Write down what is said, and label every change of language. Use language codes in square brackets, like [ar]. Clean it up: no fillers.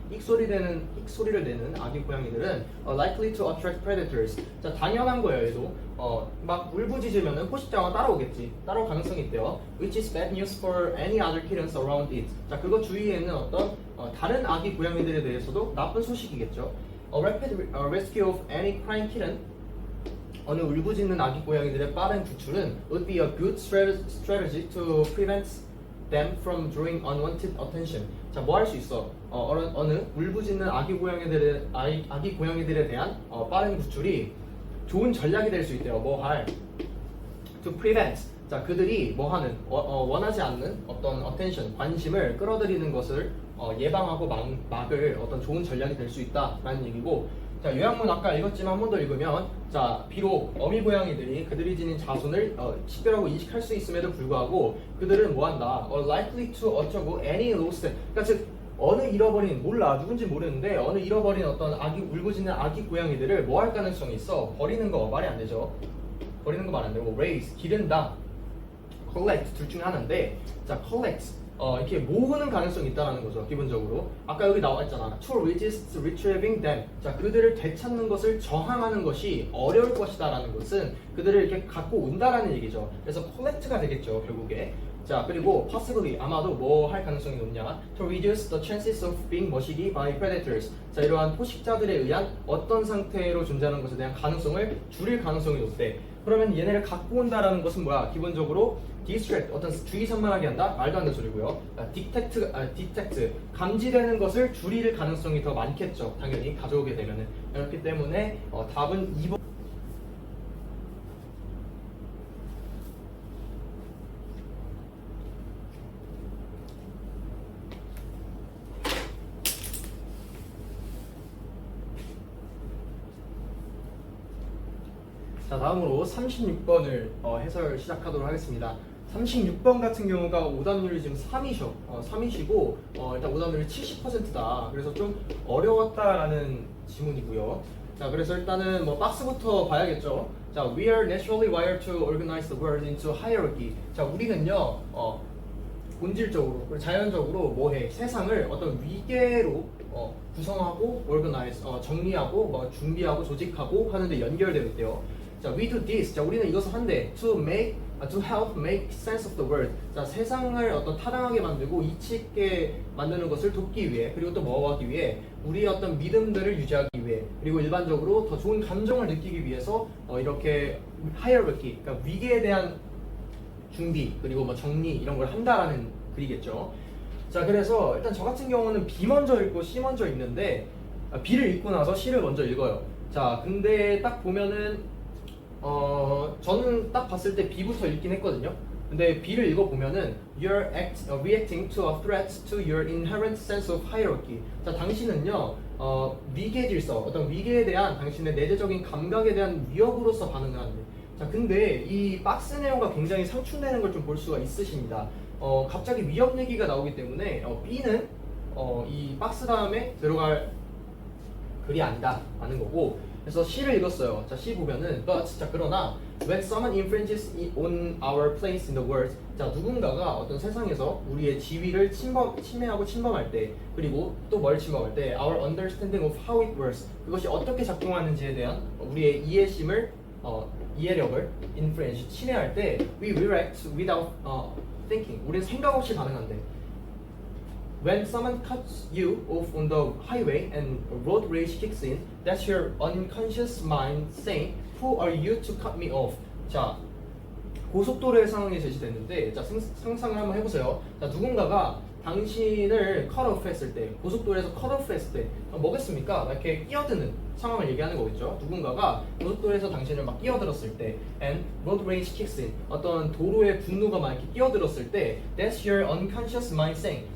[ko] 익소리를 내는 아기 고양이들은 [en] likely to attract predators. [ko] 자, 당연한 거예요. 얘도 막 울부짖으면은 포식자가 따라올 가능성이 있대요. [en] Which is bad news for any other kittens around it. [ko] 자, 그거 주위에는 어떤 다른 아기 고양이들에 대해서도 나쁜 소식이겠죠. [en] A rapid rescue of any crying kitten. [ko] 어느 울부짖는 아기 고양이들의 빠른 구출은 [en] would be a good strategy to prevent them from drawing unwanted attention. [ko] 자, 뭐 할 수 있어? 어느 울부짖는 아기 고양이들에 대한 빠른 구출이 좋은 전략이 될 수 있대요. 뭐 할? [en] To prevent. [ko] 자, 그들이 뭐 하는? 원하지 않는 어떤 attention, 관심을 끌어들이는 것을 예방하고 막을 어떤 좋은 전략이 될 수 있다라는 얘기고. 자, 요약문 아까 읽었지만 한 번 더 읽으면, 자, 비록 어미 고양이들이 그들이 지닌 자손을 식별하고 인식할 수 있음에도 불구하고 그들은 뭐한다? [en] likely to [ko] 어쩌고 [en] any lost. [ko] 그러니까 즉 어느 잃어버린, 몰라, 누군지 모르는데 어느 잃어버린 어떤 울부짖는 아기 고양이들을 뭐 할 가능성이 있어? 버리는 거 말이 안 되죠. 버리는 거 말 안 되고 raise, 기른다, collect 둘 중에 하나인데, 자, collect 이렇게 모으는 가능성이 있다는 거죠. 기본적으로 아까 여기 나와 있잖아. [en] To resist retrieving them. [ko] 자, 그들을 되찾는 것을 저항하는 것이 어려울 것이다라는 것은 그들을 이렇게 갖고 온다라는 얘기죠. 그래서 collect가 되겠죠, 결국에. 자, 그리고 possibly 아마도 뭐 할 가능성이 높냐? [en] To reduce the chances of being 머시기 by predators. [ko] 자, 이러한 포식자들에 의한 어떤 상태로 존재하는 것에 대한 가능성을 줄일 가능성이 높대. 그러면 얘네를 갖고 온다라는 것은 뭐야? 기본적으로 distract, 어떤 주의 산만하게 한다? 말도 안 되는 소리고요. detect, 감지되는 것을 줄일 가능성이 더 많겠죠. 당연히 가져오게 되면은. 그렇기 때문에 답은 2번. 자, 다음으로 36번을 해설 시작하도록 하겠습니다. 36번 같은 경우가 오답률이 지금 3이셔. 3이시고 일단 오답률이 70%다. 그래서 좀 어려웠다라는 지문이고요. 자, 그래서 일단은 뭐 박스부터 봐야겠죠. [en] 자, we are naturally wired to organize the world into hierarchy. [ko] 자, 우리는요 본질적으로, 자연적으로 뭐해? 세상을 어떤 위계로 구성하고 organize, 정리하고 뭐 준비하고 조직하고 하는데 연결되어 있대요. 자, [en] we do this. [ko] 자, 우리는 이것을 한대. [en] To help make sense of the world. [ko] 자, 세상을 어떤 타당하게 만들고 이치 있게 만드는 것을 돕기 위해, 그리고 또 뭐 하기 위해? 우리의 어떤 믿음들을 유지하기 위해, 그리고 일반적으로 더 좋은 감정을 느끼기 위해서 이렇게 hierarchy, 그러니까 위계에 대한 준비, 그리고 뭐 정리 이런 걸 한다라는 글이겠죠. 자, 그래서 일단 저 같은 경우는 B 먼저 읽고 C 먼저 읽는데 B를 읽고 나서 C를 먼저 읽어요. 자, 근데 딱 보면은 저는 딱 봤을 때 B부터 읽긴 했거든요. 근데 B를 읽어보면은 [en] You're reacting to a threat to your inherent sense of hierarchy. [ko] 자, 당신은요 위계 질서, 어떤 위계에 대한 당신의 내재적인 감각에 대한 위협으로서 반응을 하는데, 자, 근데 이 박스 내용과 굉장히 상충되는 걸 좀 볼 수가 있으십니다. 갑자기 위협 얘기가 나오기 때문에 B는 이 박스 다음에 들어갈 글이 아니다 라는 거고, 그래서 C를 읽었어요. [en] 자, [ko] C 보면은 [en] but, 자, [ko] 그러나 [en] when someone infringes on our place in the world. [ko] 자, 누군가가 어떤 세상에서 우리의 지위를 침해하고 침범할 때, 그리고 또 뭘 침범할 때 [en] our understanding of how it works, [ko] 그것이 어떻게 작동하는지에 대한 우리의 이해력을 infringe, 침해할 때 [en] we react without thinking. [ko] 우리는 생각 없이 반응한대. [en] When someone cuts you off on the highway and road rage kicks in, that's your unconscious mind saying, "Who are you to cut me off?" [ko] 자, 고속도로의 상황이 제시됐는데, 자, 상상을 한번 해보세요. 자, 누군가가 당신을 cut off 했을 때, 고속도로에서 cut off 했을 때 뭐겠습니까? 이렇게 끼어드는 상황을 얘기하는 거겠죠. 누군가가 고속도로에서 당신을 막 끼어들었을 때, [en] and road rage kicks in, [ko] 어떤 도로의 분노가 막 이렇게 끼어들었을 때, [en] that's your unconscious mind saying.